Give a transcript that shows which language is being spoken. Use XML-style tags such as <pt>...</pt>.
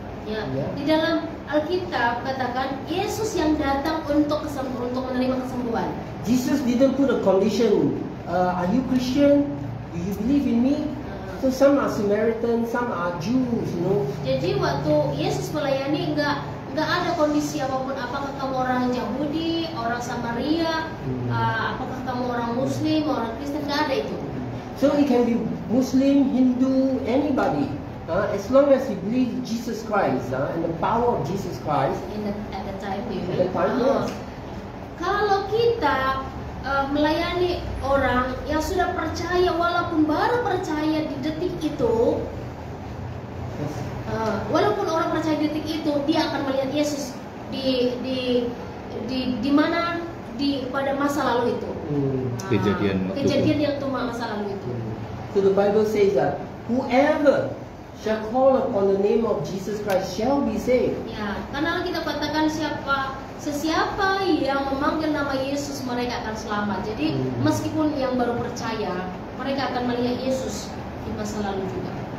<id>Ya, di dalam Alkitab katakan Yesus yang datang untuk menerima kesembuhan.</id> <en>Jesus didn't put a condition. Are you Christian? Do you believe in me? So some are Samaritan, some are Jews.</en> <id>Jadi waktu Yesus melayani nggak ada kondisi apapun. Apakah kamu orang Yahudi, orang Samaria, apakah kamu orang Muslim, orang Kristen, nggak ada itu.</id> <en>So it can be Muslim, Hindu, anybody, as long as you believe Jesus Christ and the power of Jesus Christ, At the time, you at the time, yes.</en> <id>Kalau kita melayani orang yang sudah percaya, walaupun baru percaya di detik itu, walaupun orang percaya di detik itu, dia akan melihat Yesus di mana pada masa lalu itu. Kejadian yang tuh masa lalu itu.</id> <en>So the Bible says that whoever shall call upon the name of Jesus Christ shall be saved.</en> <id>Ya, karena kita katakan sesiapa yang memanggil nama Yesus mereka akan selamat. Jadi meskipun yang baru percaya, mereka akan melihat Yesus di masa lalu juga.</id>